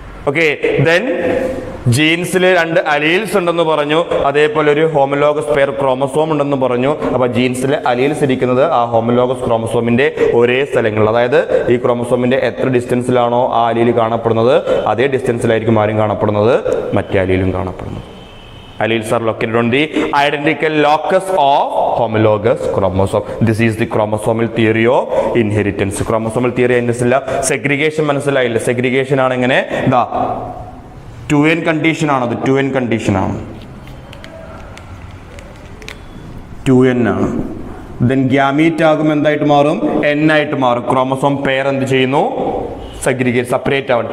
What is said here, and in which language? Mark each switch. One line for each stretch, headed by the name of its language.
Malayalam: Okay, then ജീൻസിൽ 2 alleles ഉണ്ടെന്ന് പറഞ്ഞു. അതേപോലെ ഒരു ഹോമോലോഗസ് പെയർ ക്രോമസോം ഉണ്ടെന്ന് പറഞ്ഞു. അപ്പൊ ജീൻസിലെ അലീൽസ് ഇരിക്കുന്നത് ആ ഹോമോലോഗസ് ക്രോമസോമിന്റെ ഒരേ സ്ഥലങ്ങളിൽ, അതായത് ഈ ക്രോമസോമിന്റെ എത്ര ഡിസ്റ്റൻസിലാണോ ആ അലീൽ കാണപ്പെടുന്നത് അതേ ഡിസ്റ്റൻസിലായിരിക്കും ആരും കാണപ്പെടുന്നത്? മറ്റേ അലീലും കാണപ്പെടുന്നത്.
English: Alleles are located on the identical locus of homologous chromosome. This is the chromosomal theory of inheritance. Chromosomal theory
Malayalam: മനസ്സില്ല,
English: segregation
Malayalam: മനസ്സിലായില്ല. segregation ആണ് എങ്ങനെ? ഇതാ 2n കണ്ടീഷൻ ആണത്. 2n കണ്ടീഷൻ ആണ്. 2n ആണ്. ദെൻ ഗ്യാമീറ്റ് ആകും എന്തായിട്ട് മാറും? n ആയിട്ട് മാറും. ക്രോമസോം പെയർ എന്ത് ചെയ്യുന്നു? സെഗ്രിഗേറ്റ്, സെപ്പറേറ്റ് ആവണം.